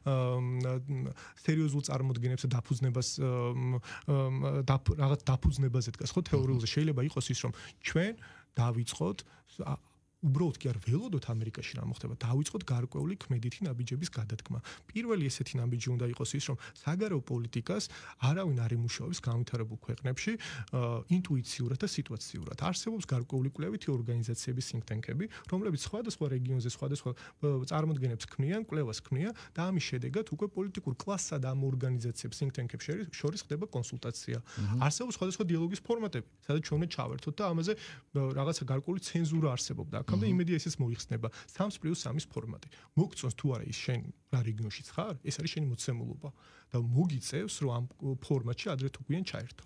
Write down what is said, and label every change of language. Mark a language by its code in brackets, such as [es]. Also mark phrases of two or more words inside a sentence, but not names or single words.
[ka] სერიოზულ წარმოდგენებს და დაფუძნებას რაღაც დაფუძნებაზე დგას, ხო, თეორიულზე შეიძლება იყოს ის, რომ ჩვენ დავიწყოთ უბრალოდ კი არ ველოდოთ ამერიკაში რა მოხდება, დავიწყოთ გარკვეული ქმედითი ნაბიჯების გადადგმა. პირველი ესეთი ნაბიჯი უნდა იყოს ის, რომ საგარეო პოლიტიკას არავინ არ იმუშავებს განვითარებულ ქვეყნებში ინტუიციურად და სიტუაციურად. არსებობს გარკვეული კვლევითი ორგანიზაციების [en] think tank- [ka] ები, რომლებიც სხვადასხვა რეგიონზე სხვადასხვა წარმოდგენებს ქმნიან, კვლევას ქმნიან და ამის შედეგად უკვე პოლიტიკურ კლასსა და ამ ორგანიზაციებს [en] think tank- [ka] ებს შორის ხდება კონსულტაცია. არსებობს სხვადასხვა დიალოგის ფორმატები, სადაც ჩვენ უნდა ჩავერთოთ და ამაზე რაღაცა გარკვეული ცენზურა არსებობდა. და იმედია ესეც მოიხსნება 3+3 ფორმატი. მოგწონს თუ არა ის შენ რა რეგიონშიც ხარ, ეს არის შენი მოცემულობა და მოგიწევს რომ ამ ფორმატში ადრე თუ გვიან ჩაერთო.